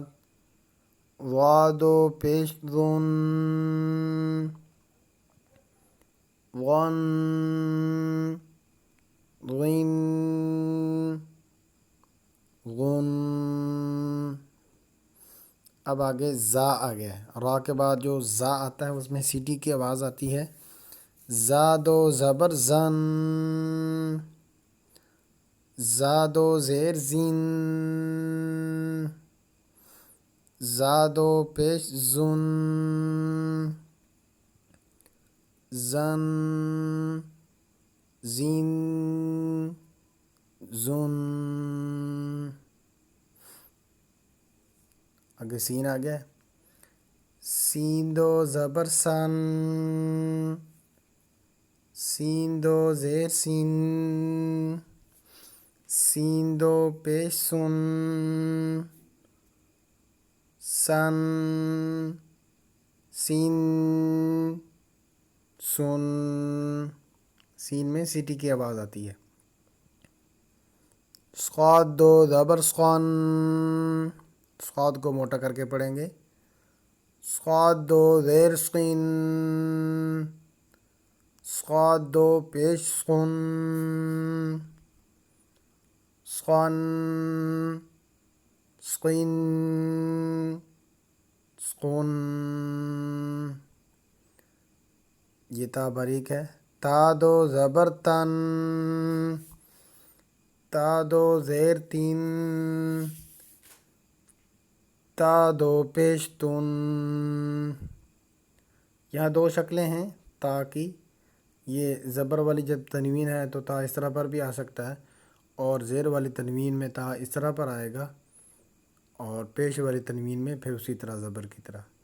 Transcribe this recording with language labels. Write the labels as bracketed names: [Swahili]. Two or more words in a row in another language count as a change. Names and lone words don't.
[Urdu] ضاد و پیش ظن، ون، ضن، غن۔ اب آگے زا آ گیا ہے۔ را کے بعد جو زا آتا ہے اس میں سیٹی کی آواز آتی ہے۔ زاد و زبر زن، زاد و زیر زین، زاد و پیش زن، زن، زین، زن۔ آگے سین آ گیا ہے۔ سین دو زبر سن، سین دو زیر سین، سین دو پیش سن، سن، سین، سن۔ سین میں سیٹی کی آواز آتی ہے۔ صاد دو زبر سقن، صاد کو موٹا کر کے پڑھیں گے۔ صاد دو زیر سقین، صاد دو پیش سقن، سقن، سقین، سقن۔ یہ تا باریک ہے۔ تا دو زبر تن، تا دو زیر تین، تا دو پیش تن۔ یہاں دو شکلیں ہیں تا کی۔ یہ زبر والی جب تنوین ہے تو تا اس طرح پر بھی آ سکتا ہے، اور زیر والی تنوین میں تا اس طرح پر آئے گا، اور پیش والی تنوین میں پھر اسی طرح زبر کی طرح۔